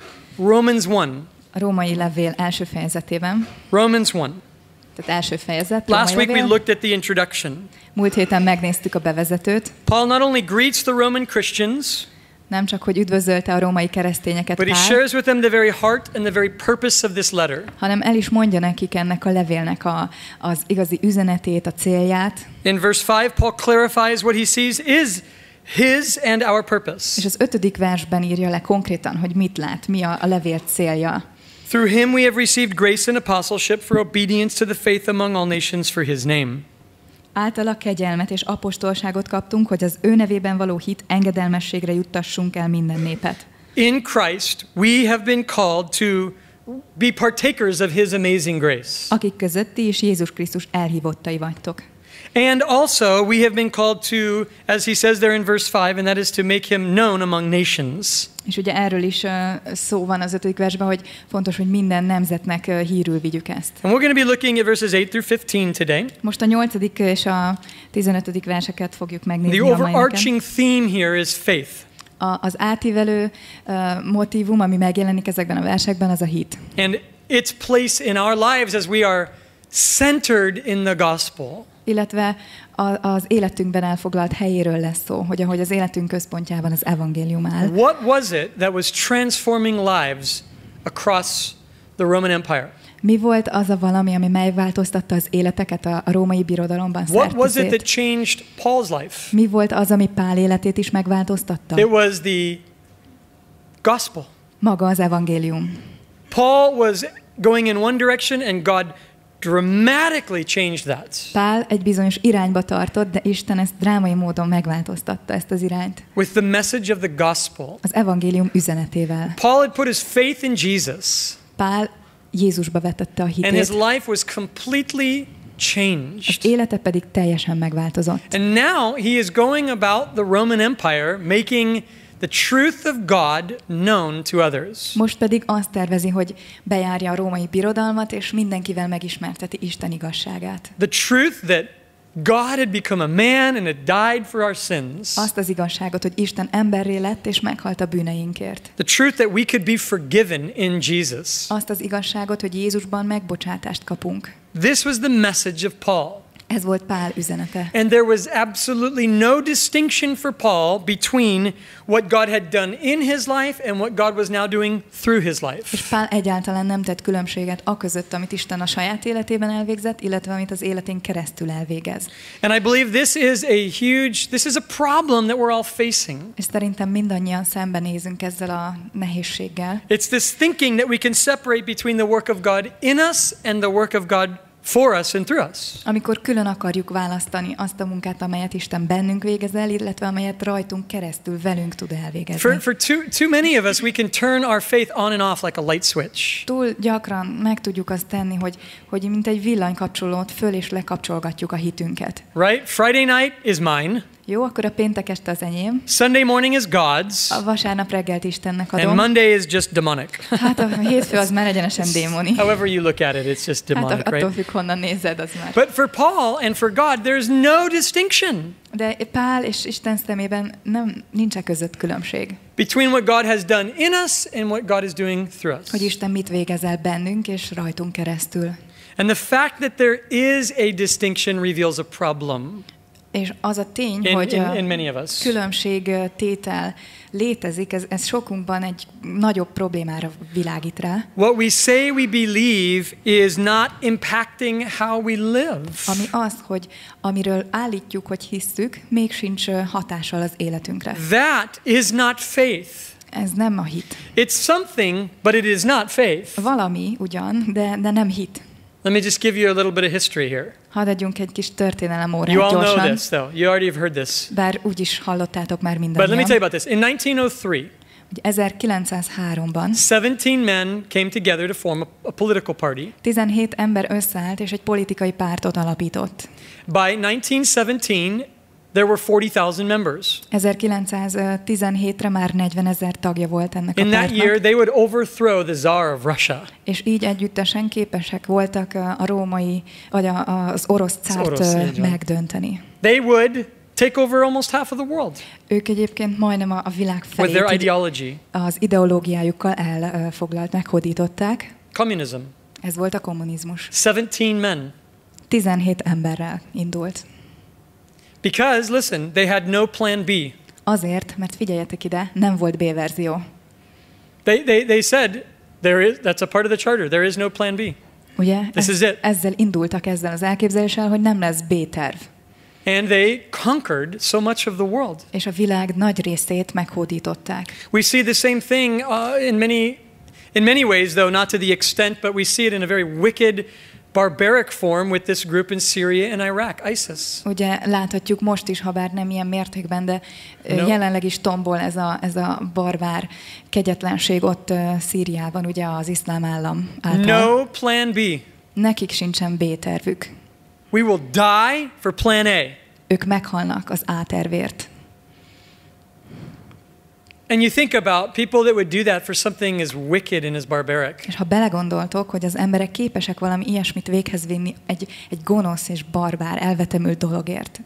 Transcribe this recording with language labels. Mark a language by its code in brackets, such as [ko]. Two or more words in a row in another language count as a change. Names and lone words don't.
[en] Romans 1. [hu] A római levél első fejezetében. [en] Romans 1. [hu] Tehát első fejezet. [en] Last week we looked at the introduction. [hu] Múlt héten megnéztük a bevezetőt. [en] Paul not only greets the Roman Christians, [hu] nem csak, hogy üdvözölte a római keresztényeket [en] but he Pál, shares with them the very heart and the very purpose of this letter. [hu] hanem el is mondja nekik ennek a levélnek az igazi üzenetét, a célját. [en] In verse 5, Paul clarifies what he sees is his and our purpose. [hu] És az 5. versben írja le konkrétan, hogy mit lát, mi a levél célja. [en] Through him we have received grace and apostleship for obedience to the faith among all nations for his name. [hu] Általa kegyelmet és apostolságot kaptunk, hogy az ő nevében való hit engedelmességre juttassunk el minden népet. [en] In Christ we have been called to be partakers of his amazing grace. [hu] Akik között ti is Jézus Krisztus elhívottai vagytok. [en] And also we have been called to, as he says there in verse 5, and that is to make him known among nations. [hu] És ugye erről is szó van az 5. versben, hogy fontos, hogy minden nemzetnek hírül vigyük ezt. [en] And we're going to be looking at verses 8 through 15 today. [hu] Most a 8. és a 15. verseket fogjuk megnézni [en] The [hu] a mai [en] overarching theme here is faith. [hu] Az átívelő motívum, ami megjelenik ezekben a versekben, az a hit. [en] And its place in our lives as we are centered in the gospel. [hu] Illetve az életünkben elfoglalt helyéről lesz szó, hogy ahogy az életünk központjában az evangélium áll. [en] What was it that was transforming lives across the Roman Empire? [hu] Mi volt az a valami, ami megváltoztatta az életeket a római birodalomban [en] What was it that [hu] szerteszét? [en] changed Paul's life? [hu] Mi volt az, ami Pál életét is megváltoztatta? [en] It was the gospel. [hu] Maga az evangélium. [en] Paul was going in one direction and God dramatically changed that. [hu] Pál egy bizonyos irányba tartott, de Isten ezt drámai módon megváltoztatta, ezt az irányt. [en] With the message of the gospel. [hu] Az evangélium üzenetével. [en] Paul had put his faith in Jesus. [hu] Pál Jézusba vetette a [en] And his [hu] hitét, [en] life was completely [hu] az [en] changed. [hu] élete pedig teljesen megváltozott. [en] And now he is going about the Roman Empire making the truth of God known to others. [hu] Most pedig azt tervezi, hogy bejárja a római birodalmat, és mindenkivel megismerteti Isten igazságát. [en] The truth that God had become a man and had died for our sins. [hu] Azt az igazságot, hogy Isten emberré lett, és meghalt a bűneinkért. [en] The truth that we could be forgiven in Jesus. [hu] Azt az igazságot, hogy Jézusban megbocsátást kapunk. [en] This was the message of Paul. [hu] Ez volt Pál üzenete. [en] And there was absolutely no distinction for Paul between what God had done in his life and what God was now doing through his life. [hu] És Pál egyáltalán nem tett különbséget aközött, amit Isten a saját életében elvégzett, illetve amit az életén keresztül elvégez. [en] And I believe this is a problem that we're all facing. [hu] És szerintem mindannyian szembenézünk ezzel a nehézséggel. [en] It's this thinking that we can separate between the work of God in us and the work of God for us and through us. [hu] Amikor külön akarjuk választani azt a munkát, amelyet Isten bennünk végez el, illetve amelyet rajtunk keresztül velünk tud elvégezni. [en] For too many of us, we can turn our faith on and off like a light switch. [hu] Túl gyakran meg tudjuk azt tenni, hogy mint egy villanykapcsolót föl és lekapcsolgatjuk a hitünket. [en] Right? Friday night is mine. [hu] Jó, akkor a péntek este az enyém. [en] Sunday morning is God's. [hu] A vasárnap reggelt Istennek [en] And [hu] adom. [en] Monday is just demonic. [hu] Hát a hétfő az már egyenesen démoni. [en] However you look at it, it's just demonic, [hu] Hát attól [en] right? [hu] függ, honnan nézed, az már. [en] But for Paul and for God, there's no distinction [hu] De Pál és Isten szemében nincs között különbség. [en] between what God has done in us and what God is doing through us. [hu] Hogy Isten mit végez el bennünk és rajtunk keresztül. [en] And the fact that there is a distinction reveals a problem [hu] És az a tény, [en] in [hu] hogy [en] many of us. [hu] különbségtétel létezik, ez sokunkban egy nagyobb problémára világít rá. [en] What we say we believe is not impacting how we live. [hu] Ami az, hogy amiről állítjuk, hogy hisszük, még sincs hatással az életünkre. [en] That is not faith. [hu] Ez nem a hit. [en] It's something, but it is not faith. [hu] Valami ugyan, de nem hit. [en] Let me just give you a little bit of history here. [hu] Hadd adjunk egy kis történelem órát [en] You all know [hu] gyorsan. [en] this, though. You already have heard this. [hu] Bár úgyis hallottátok már [en] But let me tell you [hu] mindannyian. [en] about this. In 1903, [hu] Ugye 1903-ban [en] 17 men came together to form a political party. [hu] 17 ember összeállt és egy politikai pártot alapított. [en] By 1917, there were 40,000 members. [hu] 1917-re már 40 000 tagja volt ennek a [en] In that [hu] pártnak. [en] year, they would overthrow the Tsar of Russia. [hu] És így együttesen képesek voltak a római, vagy az orosz cárt orosz, így van. megdönteni. [en] They would take over almost half of the world. [hu] Ők egyébként majdnem a világ [en] With their [hu] felét [en] ideology. [hu] az ideológiájukkal elfoglalták, hódították. [en] Communism. [hu] Ez volt a kommunizmus. [en] 17 men. [hu] 17 emberrel indult. [en] Because, listen, they had no plan B. [hu] Azért, mert figyeljetek ide, nem volt B verzió. [en] They said, that's a part of the charter, there is no plan B. [hu] Ugye? [en] This is it. [hu] Ezzel indultak ezzel az elképzeléssel, hogy nem lesz B-terv. [en] And they conquered so much of the world. [hu] És a világ nagy részét meghódították. [en] We see the same thing in many ways, though not to the extent, but we see it in a very wicked, barbaric form with this group in Syria and Iraq, ISIS. [hu] Ugye láthatjuk most is, ha bár nem ilyen mértékben, de jelenleg is tombol ez a barbár kegyetlenség ott Szíriában, ugye az iszlám állam által. [en] No plan B. [hu] Nekik sincsen B-tervük. [en] We will die for plan A. [hu] Ők meghalnak az A-tervért. [en] And you think about people that would do that for something as wicked and as barbaric. [hu] És ha belegondoltok, hogy az emberek képesek valami ilyesmit véghez vinni egy gonosz és barbár, elvetemült dologért.